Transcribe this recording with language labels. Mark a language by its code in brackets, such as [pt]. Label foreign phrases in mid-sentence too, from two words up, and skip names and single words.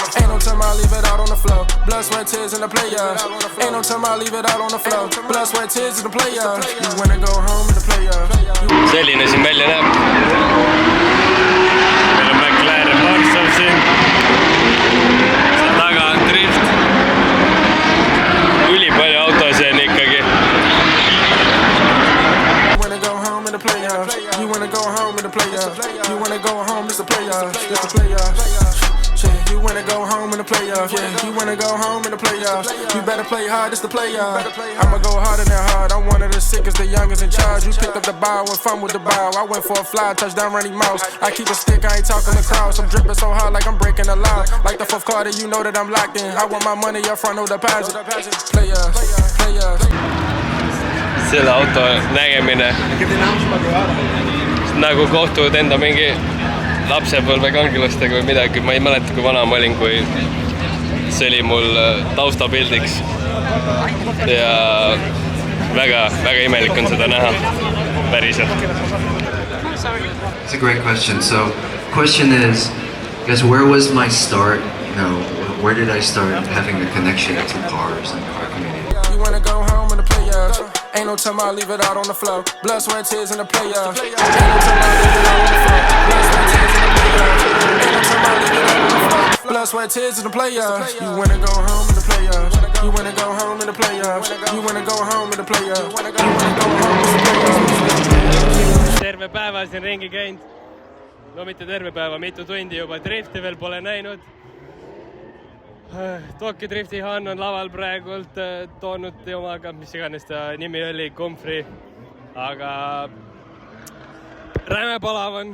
[et] Selline siin välja näeb. Meil on McLaren Marshall siin. Seal taga on drift. Ülipalju autosid on ikkagi. [en] You wanna go home in the playoffs. You wanna go home, it's the playoffs. It's the playoffs. You wanna go home in the playoffs. Yeah, you wanna go home in the playoffs. You better play hard, it's the playoffs. I'ma go harder than hard. I'm one of the sickest, the youngest in charge. You picked up the ball, went fun with the ball. I went for a fly, touchdown, Randy Moss. I keep a stick, I ain't talking lacrosse. I'm dripping so hard like I'm breaking the law. Like the fourth quarter, you know that I'm locked in. I want my money up front of the deposit. Playoffs. [et] Selle auto nägemine nagu kohtuvad enda mingi lapsepõlve kangilastega või midagi. Ma ei mäleta, kui vana ma olin, kui see oli mul taustapildiks ja väga imelik on seda näha päriselt. [en] It's a great question. So question is, I guess, where was my start? You know, where did I start having a connection to cars and car community? You want to go home in the playoffs. Ain't no time, I'll leave it out on the floor. Blood, sweat, tears in the playoffs. Ain't no time, I'll leave it out on the floor. Blood, sweat, tears in the playoffs. Ain't no time, I'll leave it out on the floor. Blood, sweat, tears in the playoffs. You wanna go home in the playoffs. You wanna go home in the playoffs. You wanna go home in the playoffs. You wanna go home in the playoffs. [et] Terve päeva siin ringi käinud. No mitte terve päeva, mitu tundi juba. Drifti veel pole näinud. Tokyo Drifti Han on laval praegult toonud omaga, mis iganes ta nimi oli, Komfri. Aga räme palav on.